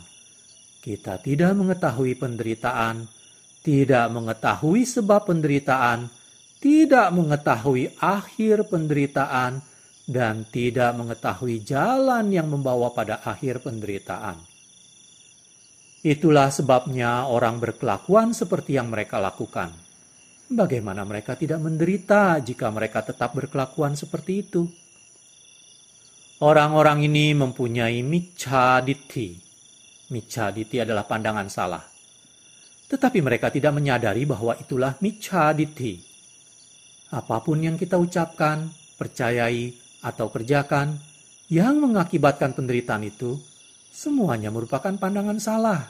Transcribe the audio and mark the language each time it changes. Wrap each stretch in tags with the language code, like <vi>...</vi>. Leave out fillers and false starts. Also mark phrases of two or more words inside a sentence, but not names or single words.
<id>Kita tidak mengetahui penderitaan, tidak mengetahui sebab penderitaan, tidak mengetahui akhir penderitaan, dan tidak mengetahui jalan yang membawa pada akhir penderitaan. Itulah sebabnya orang berkelakuan seperti yang mereka lakukan. Bagaimana mereka tidak menderita jika mereka tetap berkelakuan seperti itu? Orang-orang ini mempunyai</id> <pi>miccha ditti. Miccha ditti</pi> <id>adalah pandangan salah. Tetapi mereka tidak menyadari bahwa itulah</id> <pi>miccha ditti.</pi> <id>Apapun yang kita ucapkan, percayai, atau kerjakan yang mengakibatkan penderitaan itu, semuanya merupakan pandangan salah.</id>